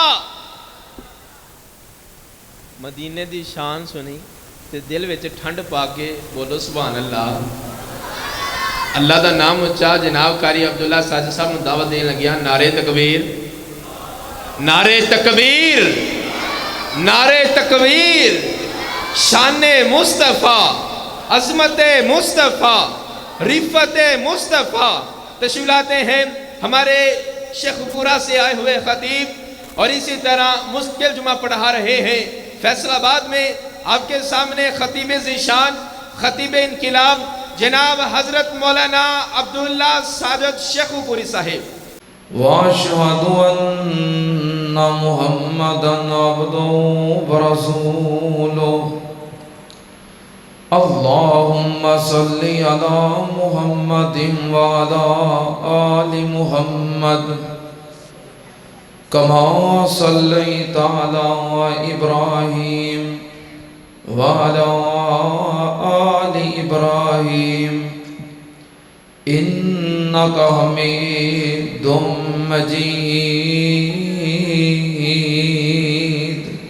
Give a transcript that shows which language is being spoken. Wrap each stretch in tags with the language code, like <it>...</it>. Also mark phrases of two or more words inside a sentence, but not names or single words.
<pa>مدینے دی شان سنی تے دل وچ ٹھنڈ پا کے بولو</pa> <ar>سبحان اللہ.</ar> <ur>اللہ کا نام اُچا.</ur> <pa>جناب قاری عبداللہ ساجد صاحب نوں دعوت دین لگیا.</pa> <ur>نعرۂ تکبیر، نعرۂ تکبیر، نعرۂ تکبیر. شانِ مصطفیٰ، عظمتِ مصطفیٰ، رفعتِ مصطفیٰ. تشریف لاتے ہیں ہمارے شیخوپورہ سے آئے ہوئے خطیب اور اسی طرح مشکل جمعہ پڑھا رہے ہیں فیصل آباد میں. آپ کے سامنے خطیب ذیشان، خطیبِ انقلاب جناب حضرت مولانا عبداللہ ساجد شیخوپوری صاحب.</ur> <ar>وأشهد أن محمدا عبده ورسوله. اللهم صل على محمد وعلى آل محمد كما صليت على إبراهيم وعلى آل إبراهيم إنك حميد مجيد.</ar>